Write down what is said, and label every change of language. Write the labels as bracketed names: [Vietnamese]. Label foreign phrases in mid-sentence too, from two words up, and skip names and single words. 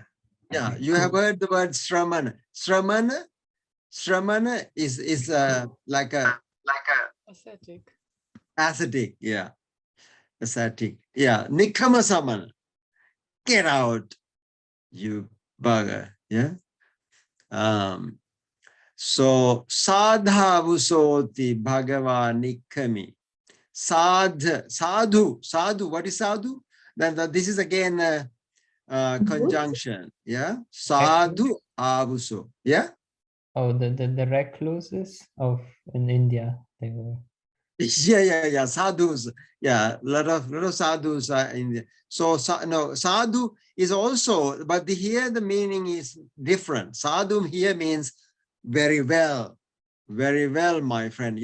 [English] Yeah, you have heard the word shramana. Shramana is like a ascetic. Yeah, ascetic. Yeah, [Pali] nikkama samana. [English] Get out, you bugger. Yeah. [Pali] So sadhavusoti bhagava nikkami. [English] Sadhu. What is sadhu? Then this is again conjunction. Yeah. [Pali] Sadhu avuso. [English] Yeah. Oh, the recluses in India, they were. Yeah. Sadhus. Yeah, a lot of sadhus are in there. So no, sadhu is also, but here the meaning is different. Sadhu here means very well, my friend.